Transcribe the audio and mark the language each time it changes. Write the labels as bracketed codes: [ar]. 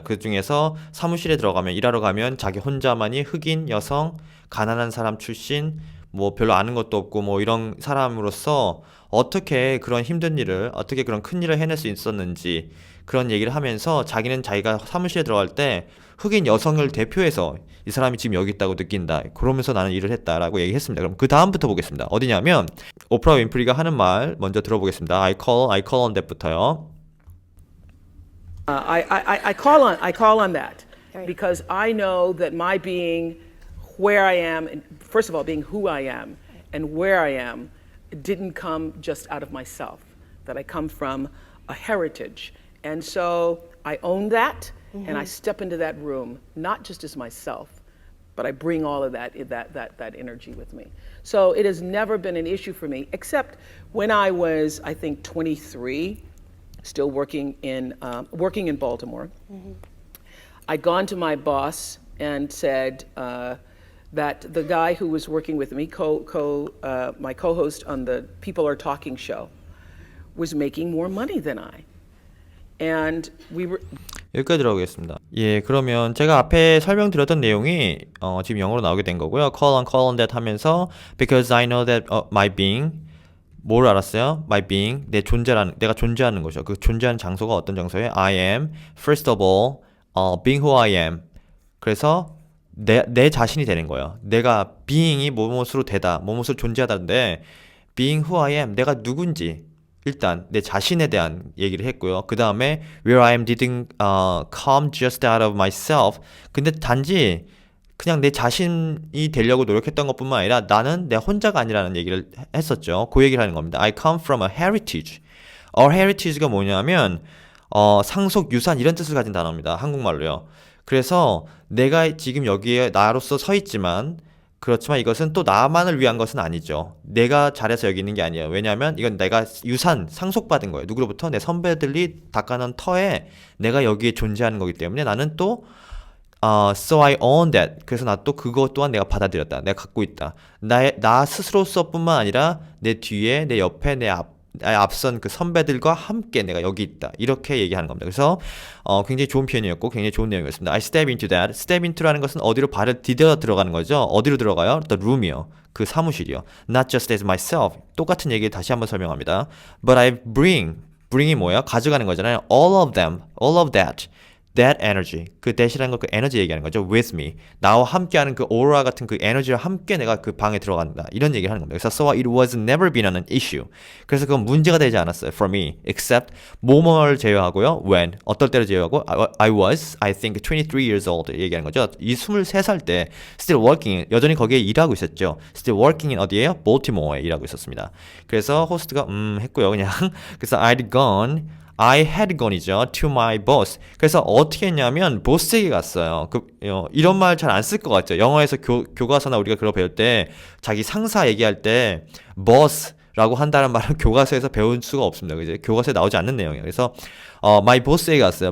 [ko] 그 중에서 사무실에 들어가면 일하러 가면 자기 혼자만이 흑인 여성, 가난한 사람 출신, 뭐 별로 아는 것도 없고 뭐 이런 사람으로서 어떻게 그런 힘든 일을, 어떻게 그런 큰 일을 해낼 수 있었는지 그런 얘기를 하면서 자기는 자기가 사무실에 들어갈 때 흑인 여성을 대표해서 이 사람이 지금 여기 있다고 느낀다. 그러면서 나는 일을 했다라고 얘기했습니다. 그럼 그 다음부터 보겠습니다. 어디냐면 오프라 윈프리가 하는 말 먼저 들어보겠습니다. [en] I call on that부터요. I call on that because I know that my being where I am, and first of all, being who I am and where I am, didn't come just out of myself. That I come from a heritage, and so I own that, and I step into that room not just as myself, but I bring all of that energy with me. So it has never been an issue for me, except when I was, I think, 23, still working in Baltimore. I'd gone to my boss and said that the guy who was working with me, my co-host on the People Are Talking show, was making more money than I, and we were. [ko] 여기까지 들어보겠습니다. 예, 그러면 제가 앞에 설명드렸던 내용이 지금 영어로 나오게 된 거고요. [en] call on that 하면서 because I know that my being [ko] 뭘 알았어요? [en] My being [ko] 내 존재라는 내가 존재하는 것이요. 그 존재하는 장소가 어떤 장소예요? [en] I am first of all being who I am. [ko] 그래서 내 자신이 되는 거예요. 내가 being이 뭐뭇으로 되다, 뭐뭇으로 존재하다인데 [en] being who I am [ko] 내가 누군지 일단 내 자신에 대한 얘기를 했고요. [en] 그 다음에 where I am didn't come just out of myself. [ko] 근데 단지 그냥 내 자신이 되려고 노력했던 것뿐만 아니라 나는 내 혼자가 아니라는 얘기를 했었죠. 그 얘기를 하는 겁니다. [en] I come from a heritage. [ko] A heritage가 뭐냐면 상속, 유산 이런 뜻을 가진 단어입니다. 한국말로요. 그래서 내가 지금 여기에 나로서 서 있지만 그렇지만 이것은 또 나만을 위한 것은 아니죠. 내가 잘해서 여기 있는 게 아니에요. 왜냐하면 이건 내가 유산, 상속받은 거예요. 누구로부터? 내 선배들이 닦아놓은 터에 내가 여기에 존재하는 거기 때문에 나는 또 [en] so I own that. [ko] 그래서 나 또 그것 또한 내가 받아들였다. 내가 갖고 있다. 나 스스로서뿐만 아니라 내 뒤에, 내 옆에, 앞선 그 선배들과 함께 내가 여기 있다. 이렇게 얘기하는 겁니다. 그래서 굉장히 좋은 표현이었고 굉장히 좋은 내용이었습니다. [en] I step into that. [ko] step into라는 것은 어디로 발을 디뎌 들어가는 거죠. 어디로 들어가요? [en] The room이요. [ko] 그 사무실이요. [en] Not just as myself. [ko] 똑같은 얘기를 다시 한번 설명합니다. [en] But I bring이 뭐예요? [ko] 가져가는 거잖아요. [en] All of them, all of that. That energy. [ko] 그 that이라는 거 그 에너지 얘기하는 거죠. [en] With me. [ko] 나와 함께하는 그 aura 같은 그 에너지와 함께 내가 그 방에 들어간다. 이런 얘기를 하는 겁니다. 그래서 [en] so it was never been an issue. [ko] 그래서 그건 문제가 되지 않았어요. [en] For me. [ko] Except 뭐뭐를 제외하고요. When. 어떨 때를 제외하고 [en] I think 23 years old [ko] 얘기하는 거죠. 이 23살 때 [en] still working. [ko] 여전히 거기에 일하고 있었죠. [en] Still working in [ko] 어디에요? Baltimore에 일하고 있었습니다. 그래서 호스트가 했고요. 그냥. 그래서 [en] I had gone이죠. To my boss. [ko] 그래서 어떻게 했냐면 보스에게 갔어요. 이런 말 잘 안 쓸 것 같죠. 영어에서 교과서나 우리가 그거 배울 때 자기 상사 얘기할 때 boss라고 한다는 말은 교과서에서 배울 수가 없습니다. 그죠? 교과서에 나오지 않는 내용이에요. 그래서 my boss에게 갔어요.